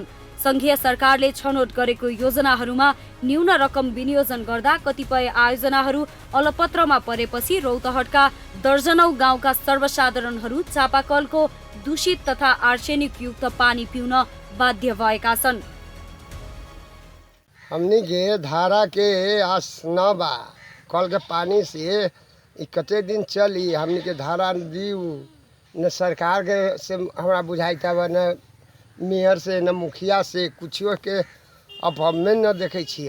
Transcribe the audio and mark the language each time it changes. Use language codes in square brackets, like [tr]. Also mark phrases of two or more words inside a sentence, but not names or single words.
[ne] संघीय सरकारले छनौट गरेको योजनाहरूमा न्यून रकम विनियोजन गर्दा कतिपय आयोजनाहरू अलपत्रमा परेपछि रौतहटका दर्जनौं गाउँका सर्वसाधारणहरू चापाकलको दूषित तथा आर्सेनिक युक्त पानी पिउन बाध्य भएका छन्। [bho] हमनी के धारा के आस न बा, कल के पानी से कते दिन चली। हमनी के धारा दीऊ न सरकार के से हमरा बुझाइता बा, न मेयर से न मुखिया से कुछो के अब हमें न देखे छियै।